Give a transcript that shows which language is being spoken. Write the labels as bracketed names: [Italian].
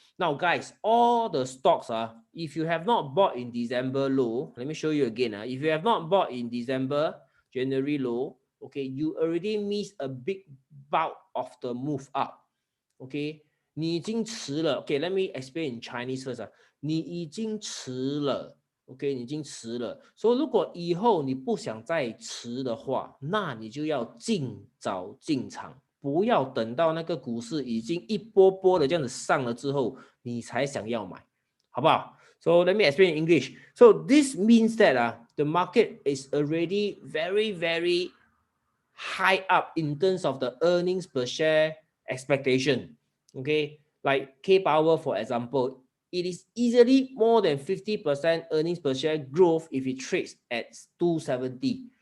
[English] Now, guys, all the stocks, if you have not bought in December low, let me show you again. If you have not bought in December, January low, okay, you already missed a big bulk of the move up. [Chinese] Okay, 你已经迟了。 [English] Okay, let me explain in Chinese first. [Chinese] 你已经迟了。OK， 你已经迟了。所以如果以后你不想再迟的话，那你就要尽早进场，不要等到那个股市已经一波波的这样子上了之后，你才想要买，好不好？ [English] So let me explain in English. So this means that the market is already very high up in terms of the earnings per share expectation. Okay, like K-Power, for example, it is easily more than 50% earnings per share growth if it trades at 270.